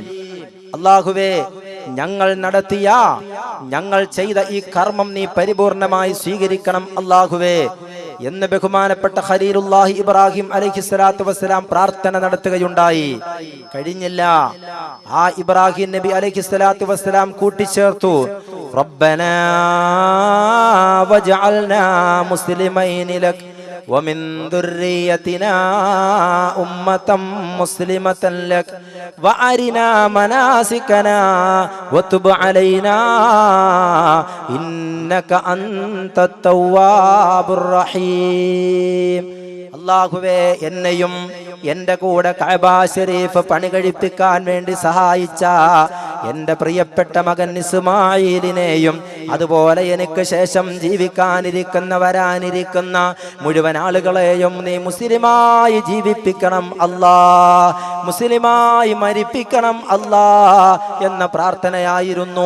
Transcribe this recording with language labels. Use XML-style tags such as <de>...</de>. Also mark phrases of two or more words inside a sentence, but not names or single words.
<ml>അല്ലാഹുവേ, ഞങ്ങൾ ചെയ്ത ഈ കർമ്മം നീ പരിപൂർണമായി സ്വീകരിക്കണം അല്ലാഹുവേ എന്ന് ബഹുമാനപ്പെട്ട ഖലീലുല്ലാഹി ഇബ്രാഹിം</ml> <ar>عليه الصلاة والسلام</ar> <ml>പ്രാർത്ഥന നടത്തുകയുണ്ടായി. കഴിഞ്ഞില്ല. ആ ഇബ്രാഹിം നബി</ml> <ar>عليه الصلاة والسلام കൂട്ടിച്ചേർത്തു, ربنا واجعلنا مسلمين لك ومن ذريتنا أمة مسلمة لك وأرنا مناسكنا وتب علينا إنك أنت التواب الرحيم.</ar> <ml>അല്ലാഹുവേ, എന്നെയും എന്റെ കൂടെ കഅബ ശരീഫ് പണി കഴിപ്പിക്കാൻ വേണ്ടി സഹായിച്ച എന്റെ പ്രിയപ്പെട്ട മകൻ ഇസ്മായിലിനെയും അതുപോലെ എനിക്ക് ശേഷം വരാനിരിക്കുന്ന മുഴുവൻ ആളുകളെയും നീ മുസ്ലിമായി ജീവിപ്പിക്കണം അല്ലാ, മുസ്ലിമായി മരിപ്പിക്കണം അല്ലാ എന്ന പ്രാർത്ഥനയായിരുന്നു.</ml>